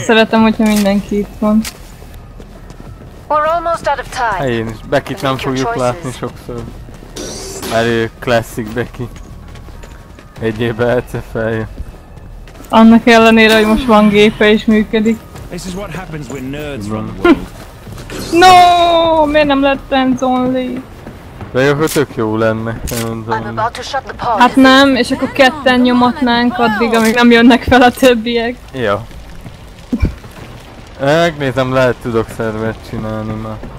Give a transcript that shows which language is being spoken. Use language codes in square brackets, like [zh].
[hu] szeretem, hogyha mindenki itt van. [en] We're almost out of time. [hu] Hát én is. Beckit nem fogjuk látni sokszor. Mert ő classic Becky. Egy évben egyszer feljön. Annak ellenére, hogy most van gépe és működik. [en] This is what happens when nerds run the world. [hu] No, miért nem lett friends only? De akkor tök jó lenne. [en] I'm about to shut the pod. [hu] Hát nem, és akkor ketten nyomatnánk addig, amíg nem jönnek fel a többiek. Ja. Megnézem, lehet tudok szervert csinálni már.